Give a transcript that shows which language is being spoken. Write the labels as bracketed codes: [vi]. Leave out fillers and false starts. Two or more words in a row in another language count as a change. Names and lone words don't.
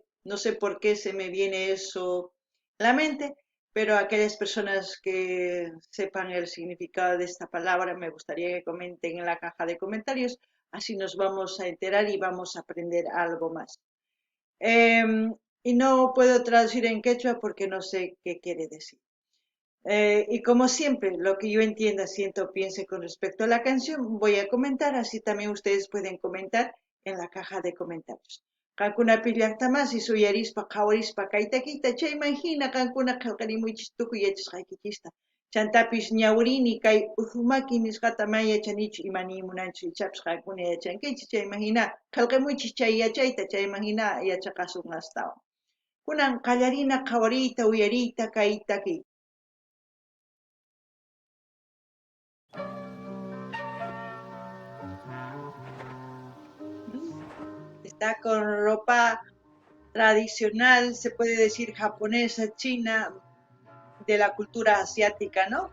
[es] No sé por qué se me viene eso a la mente, pero aquellas personas que sepan el significado de esta palabra me gustaría que comenten en la caja de comentarios, así nos vamos a enterar y vamos a aprender algo más. Y no puedo traducir en quechua porque no sé qué quiere decir. Y como siempre, lo que yo entienda, siento, piense con respecto a la canción, voy a comentar, así también ustedes pueden comentar en la caja de comentarios. [qu] Qankunapi llaqtamasi suyarispa qhawarispa kaytakita chayman hina qankuna qillqarimuychis tukuy yachasqaykichista. Chantapis ñawrini kay Uzumaki nisqata man yachanichu imanimunanchu ichapas qankuna yachankichis chayman hina qillqimuychis chay yachayta chayman hina yachaqasun astawan. Kunan qallarina qhawariyta uyariyta kay takiy. [es] Está con ropa tradicional, se puede decir japonesa, china, de la cultura asiática, ¿no?